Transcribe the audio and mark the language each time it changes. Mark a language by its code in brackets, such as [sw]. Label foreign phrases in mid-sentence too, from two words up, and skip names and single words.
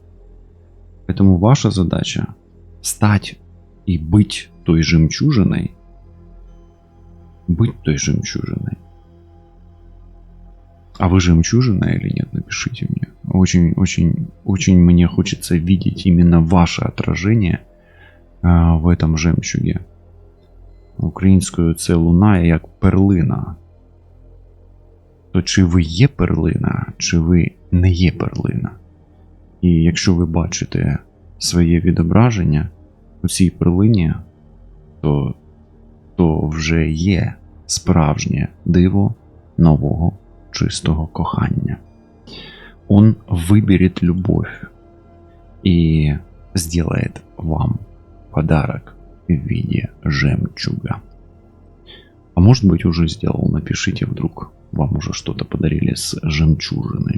[ru] Поэтому ваша задача стать и быть той жемчужиной. Быть той жемчужиной. А вы жемчужина или нет? Напишите мне. Очень мне хочется видеть именно ваше отражение в этом жемчуге. [uk] Українською це лунає як перлина. То чи ви є перлина, чи ви не є перлина? І якщо ви бачите своє відображення у цій перлині, то вже є справжнє диво нового чистого кохання. [ru] Он выберет любовь и сделает вам подарок в виде жемчуга. А может быть уже сделал, напишите, вдруг вам уже что-то подарили с жемчужиной.